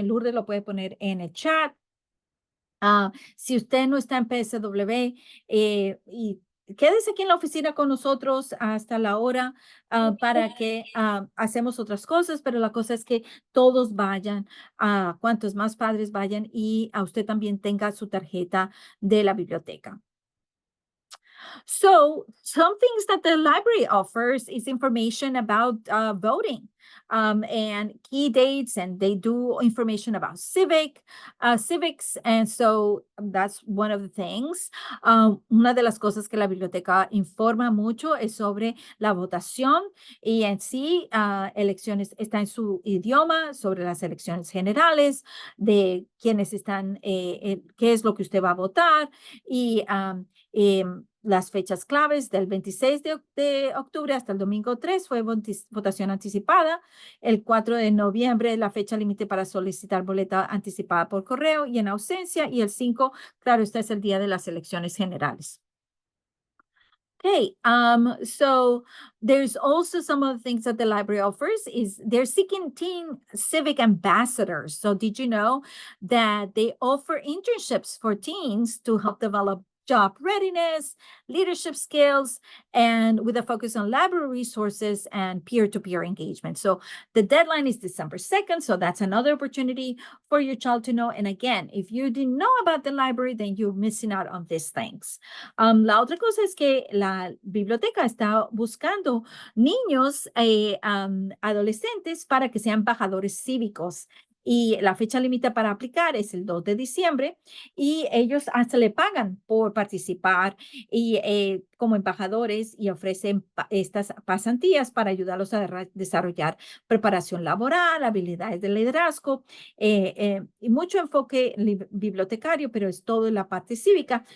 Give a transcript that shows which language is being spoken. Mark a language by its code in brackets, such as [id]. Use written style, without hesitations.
[es] En Lourdes lo puede poner en el chat. Si usted no está en PSW, y quédese aquí en la oficina con nosotros hasta la hora para que hacemos otras cosas, pero la cosa es que todos vayan, cuantos más padres vayan, y a usted también tenga su tarjeta de la biblioteca. [en] So some things that the library offers is information about voting and key dates, and they do information about civics. And so that's one of the things. [es] Una de las cosas que la biblioteca informa mucho es sobre la votación y en sí elecciones, está en su idioma, sobre las elecciones generales, de quiénes están, qué es lo que usted va a votar y las fechas claves del 26 de octubre hasta el domingo 3 fue votación anticipada. El 4 de noviembre, la fecha límite para solicitar boleta anticipada por correo y en ausencia. Y el 5, claro, este es el día de las elecciones generales. [en] Okay, so there's also some of the things that the library offers is they're seeking teen civic ambassadors. So did you know that they offer internships for teens to help develop job readiness, leadership skills, and with a focus on library resources and peer-to-peer engagement. So the deadline is December 2nd. So that's another opportunity for your child to know. And again, if you didn't know about the library, then you're missing out on these things. [es] La otra cosa es que la biblioteca está buscando niños adolescentes para que sean embajadores cívicos. Y la fecha límite para aplicar es el 2 de diciembre y ellos hasta le pagan por participar y como embajadores y ofrecen estas pasantías para ayudarlos a desarrollar preparación laboral, habilidades de liderazgo y mucho enfoque bibliotecario, pero es todo en la parte cívica.